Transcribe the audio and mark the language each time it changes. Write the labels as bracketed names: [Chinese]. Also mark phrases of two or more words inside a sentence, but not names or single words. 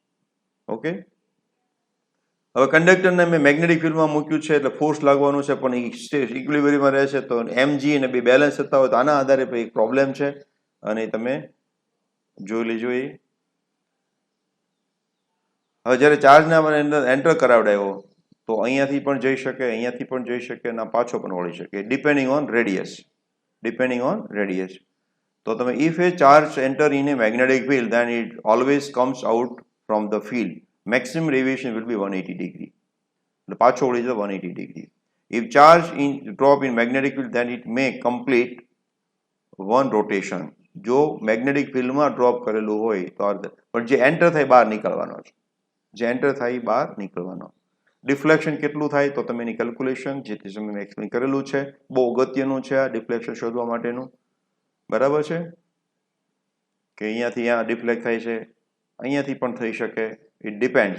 [Gujarati] ઓકે, હવે કંડક્ટરને મેં [English] magnetic field [Gujarati] મૂક્યું છે એટલે ફોર્સ લાગવાનું છે, પણ ઇક્વિલિબ્રિયમમાં રહે છે, તો mg અને બે બેલેન્સ થતા હોય તો આના આધારે એક પ્રોબ્લેમ છે, અને તમે જોઈ લેજો. હવે જ્યારે ચાર્જને આપણે એન્ટર કરાવડાવ્યો તો અહીંયાથી પણ જઈ શકે, અહીંયાથી પણ જઈ શકે, અને પાછો પણ વળી શકે, [English] depending on radius. [Gujarati] તો તમે [English] if a charge enter in a magnetic field then it always comes out from the field, maximum deviation will be 180 degree, [Gujarati] એટલે પાછો વળી જાય 180 degree. [English] If charge drop in magnetic field then it may complete one rotation. [Gujarati] જો [English] magnetic field [Gujarati] ડ્રોપ કરેલું હોય તો પણ જે એન્ટર થાય બહાર નીકળવાનો છે, જે એન્ટર થાય બહાર નીકળવાનો. ડિફ્લેક્શન કેટલું થાય તો તમે એની કેલ્ક્યુલેશન જે તે સમય એક્સપ્લેન કરેલું છે, બહુ અગત્યનું છે આ ડિફ્લેક્શન શોધવા માટેનું. બરાબર છે, કે અહીંયાથી અહીંયા ડિફ્લેક્ટ થાય છે, અહીંયાથી પણ થઈ શકે, [English] it depends.